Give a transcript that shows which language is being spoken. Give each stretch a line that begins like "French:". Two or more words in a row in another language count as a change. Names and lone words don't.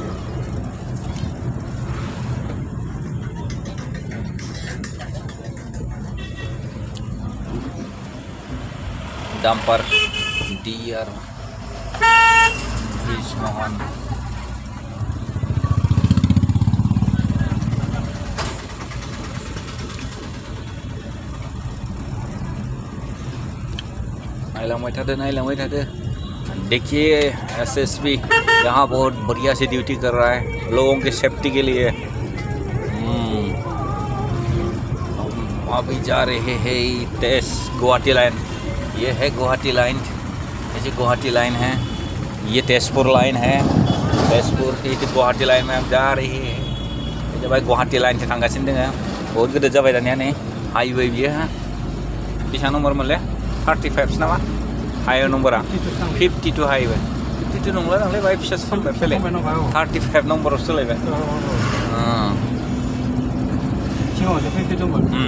Bodo: Dampar Diyar Bismohan नाइलामय थादे
Hindi: देखिए एसएसबी यहाँ बहुत बढ़िया से ड्यूटी कर रहा है लोगों के सेफ्टी के लिए। अभी जा रहे हैं गुवाहाटी लाइन। ये है गुवाहाटी लाइन, ऐसे गुवाहाटी लाइन है, ये तेजपुर लाइन है। तेजपुर की गुवाहाटी लाइन में हम जा रही है। जब गुवाहाटी लाइन से
Bodo: थांगासिनो दोङो बहुत गोदो जाबाय दानिया नै हाईवे बियो बेसेबां नम्बर मोनले 35 नामा हाईवे नम्बरा 52 हाईवे 52 नंला नांलाय बाय फिसा सोलायबाय फैलाय 35 नम्बराव सोलायबाय। सिगाङावसो 52 दंमोन।